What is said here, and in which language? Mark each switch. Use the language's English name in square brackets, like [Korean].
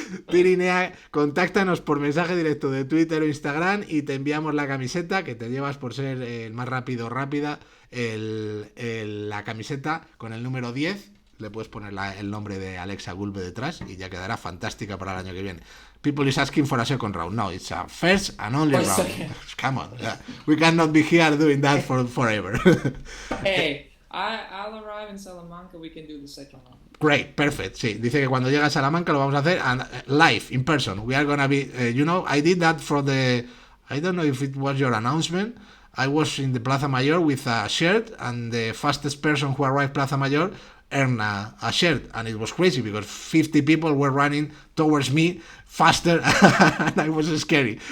[Spanish] Tirinea, contáctanos por mensaje directo de Twitter o Instagram y te enviamos la camiseta que te llevas por ser el más rápido o rápida. La camiseta con el número 10. Le puedes poner el nombre de Aleksa Gulbe detrás y ya quedará fantástica para el año que viene. [English] People is asking for a second round. No, it's a first and only round. Second. Come on. We cannot be here doing that forever. Hey, I'll arrive in Salamanca. We can do the second round. Great, perfect. [Spanish] Sí, dice que cuando llegue a Salamanca lo vamos a hacer [English] live, in person. We are going to be, I did that for I don't know if it was your announcement. I was in the Plaza Mayor with a shirt and the fastest person who arrived Plaza Mayor earned a shirt, and it was crazy because 50 people were running towards me faster and I was scary.